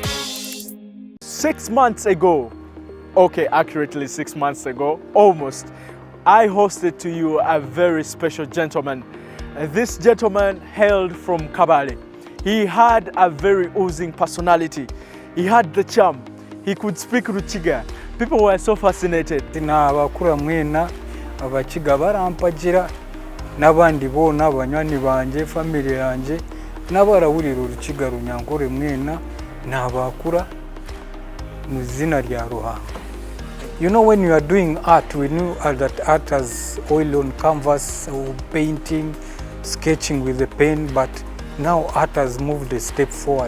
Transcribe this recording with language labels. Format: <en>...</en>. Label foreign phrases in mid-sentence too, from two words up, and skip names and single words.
<en>6 months ago, okay, accurately 6 months ago, almost, I hosted to you a very special gentleman. This gentleman hailed from Kabale. He had a very oozing personality. He had the charm. He could speak Ruchiga. People were so fascinated.</en> <cgg>Abakura mwena abakiga barampagira n'abandi bona abanywanyi banje family yanje n'abarawurira Urukiga runyankore mwena n'abakura mu zina rya Ruhanga.</cgg> <en>You know, when you are doing art, we knew that art has oil on canvas, or painting, sketching with a pen, but now art has moved a step forward.</en>